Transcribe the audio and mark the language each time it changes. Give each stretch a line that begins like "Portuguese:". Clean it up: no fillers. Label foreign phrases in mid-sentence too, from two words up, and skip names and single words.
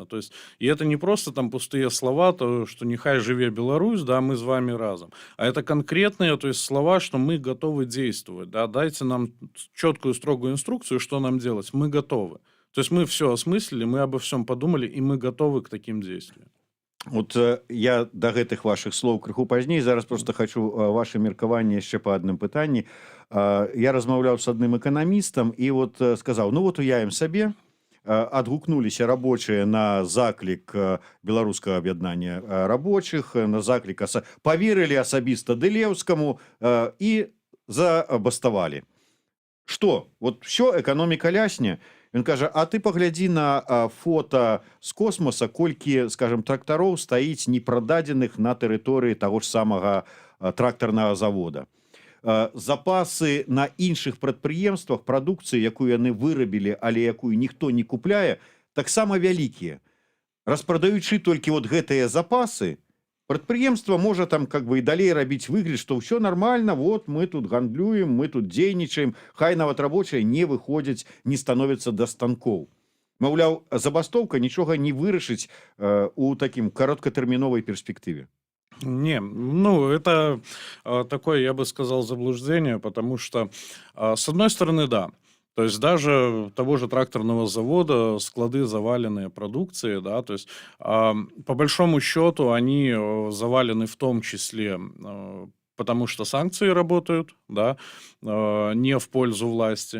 Russian: То есть, и это не просто там пустые слова, то, что
Belarusian: нехай живе Беларусь,
Russian: да, мы с вами разом. А это конкретные, то есть слова, что мы готовы действовать, да. Дайте нам четкую, строгую инструкцию, что нам делать. Мы готовы. То есть мы все осмыслили, мы обо всем подумали, и мы готовы к таким действиям.
Belarusian: Вот я до гэтых ваших слоў крыху пазней, зараз просто хочу ваше меркаванне яшчэ по адным пытанні. Я размаўляў с адным эканамістам і вот сказаў, ну вот уявім сабе, адгукнуліся рабочие на заклік беларускага аб'яднання рабочых, на заклік поверылі асабіста Дылеўскаму і забаставалі.
Russian: Что? Вот все, экономика лясне.
Belarusian: Ён кажа, а ты паглядзі на фото з космоса, колькі, скажем, трактароў стаіць непрададзеных на тэрыторыі таго ж самага трактарнага завода. Запасы на іншых прадпрыемствах прадукцыі, якую яны вырабілі, але якую ніхто не купляе, таксама вялікія. Распрадаючы толькі вот гэтыя запасы, прадпрыемства можа там
Russian: как бы
Belarusian: і далей рабіць выгляд, што ўсё нормально, вот мы тут гандлюем, мы тут дзейнічаем, хай нават рабочыя не выходзяць, не становяцца да станкоў. Маўляў, забастоўка нічога не вырашыць у такім кароткатэрміновай перспектыве.
Russian: Не, ну, это такое, я бы сказал, заблуждение, потому что, с одной стороны, да, то есть даже того же тракторного завода склады завалены продукцией, да, то есть по большому счету они завалены в том числе потому, что санкции работают, да, не в пользу власти.